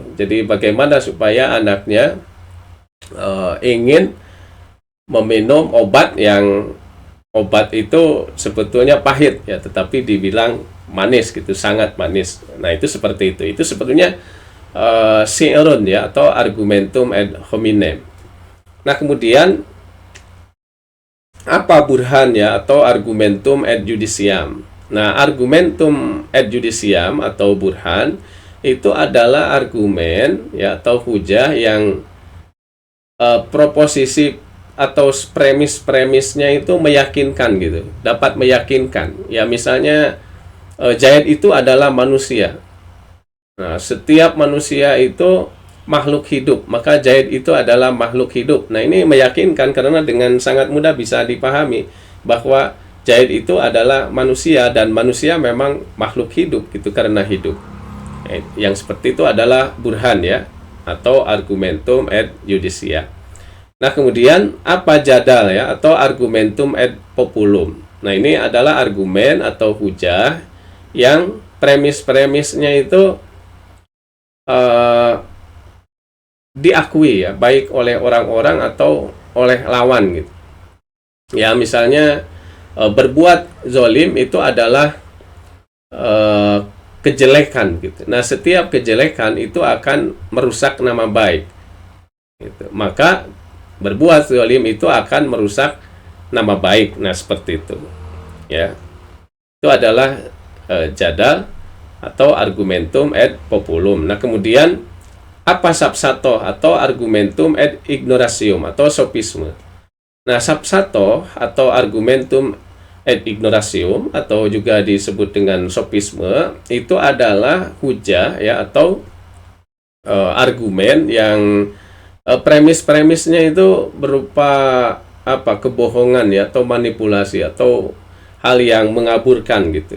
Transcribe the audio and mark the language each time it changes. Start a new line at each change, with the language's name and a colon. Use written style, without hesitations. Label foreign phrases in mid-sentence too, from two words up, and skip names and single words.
Indonesian: Jadi bagaimana supaya anaknya ingin meminum obat itu sebetulnya pahit ya, tetapi dibilang manis gitu, sangat manis. Nah, itu seperti itu. Itu sebetulnya si'run ya, atau
Latin: argumentum ad hominem.
Indonesian: Nah, kemudian apa burhan ya, atau
Latin: argumentum ad judiciam.
Indonesian: Nah,
Latin: argumentum ad judiciam
Indonesian: atau burhan itu adalah argumen ya, atau hujah yang proposisi atau premis-premisnya itu meyakinkan gitu, dapat meyakinkan. Ya, misalnya Zaid itu adalah manusia. Nah, setiap manusia itu makhluk hidup, maka Zaid itu adalah makhluk hidup. Nah, ini meyakinkan karena dengan sangat mudah bisa dipahami bahwa Zaid itu adalah manusia dan manusia memang makhluk hidup gitu karena hidup. Yang seperti itu adalah burhan ya, atau
Latin: argumentum ad judicia.
Indonesian: Nah, kemudian apa jadal ya, atau
Latin: argumentum ad populum.
Indonesian: Nah, ini adalah argumen atau hujah yang premis-premisnya itu diakui ya, baik oleh orang-orang atau oleh lawan gitu. Ya, misalnya berbuat zolim itu adalah kejelekan gitu. Nah, setiap kejelekan itu akan merusak nama baik gitu. Maka berbuat zalim itu akan merusak nama baik. Nah, seperti itu ya. Itu adalah jadal atau
Latin: argumentum ad populum.
Indonesian: Nah, kemudian apa sapsato atau
Latin: argumentum ad ignoratium
Indonesian: atau sofisme. Nah, sapsato atau
Latin: argumentum ad ignoratium
Indonesian: atau juga disebut dengan sofisme itu adalah hujah ya, atau argumen yang premis-premisnya itu berupa kebohongan ya, atau manipulasi, atau hal yang mengaburkan gitu.